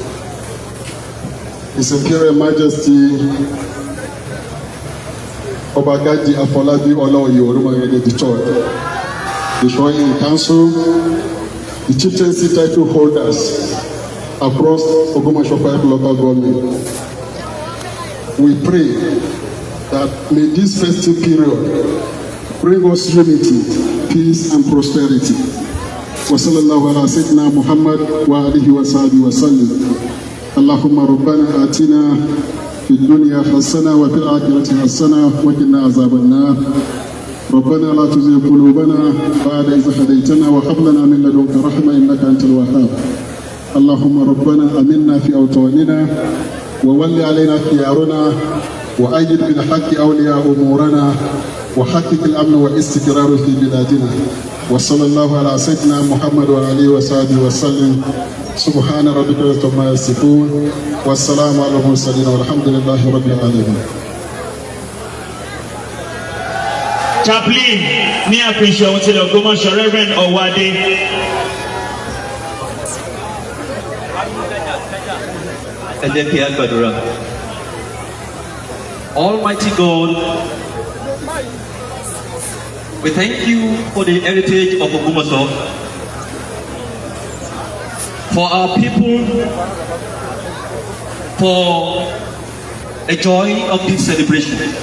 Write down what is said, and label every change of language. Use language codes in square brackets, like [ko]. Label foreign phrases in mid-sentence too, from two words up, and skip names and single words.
[en] His Imperial Majesty Obagaji Afolabi Olaoye Olumagede the Shoyin Council, the chieftaincy title holders across Ogbomosho 5 local government. We pray that may this festive period bring us unity, peace and prosperity. [ar] وصلى الله على سيدنا محمد وآله وصحبه وسلم. اللهم ربنا آتنا في الدنيا حسنة وفي الآخرة حسنة وقنا عذاب النار. ربنا لا تزغ قلوبنا بعد إذ هديتنا وهب لنا من لدنك رحمة إنك أنت الوهاب. اللهم ربنا آمنا في أوطاننا وول علينا خيارنا وأيد بالحق أولياء أمورنا وحقق الأمن والاستقرار في بلادنا. وصلى الله على سيدنا محمد وعلى آله وصحبه وسلم. سبحان ربك رب العزة عما يصفون والسلام على المرسلين والحمد لله رب العالمين. [yo] Chaplain ní àpèṣẹ ohun tí Ogbomosho Reverend Owade. Ẹ jẹ́ kí a gbàdúrà. [en] Almighty God, we thank you for the heritage of Ogbomosho, for our people, for the joy of this celebration.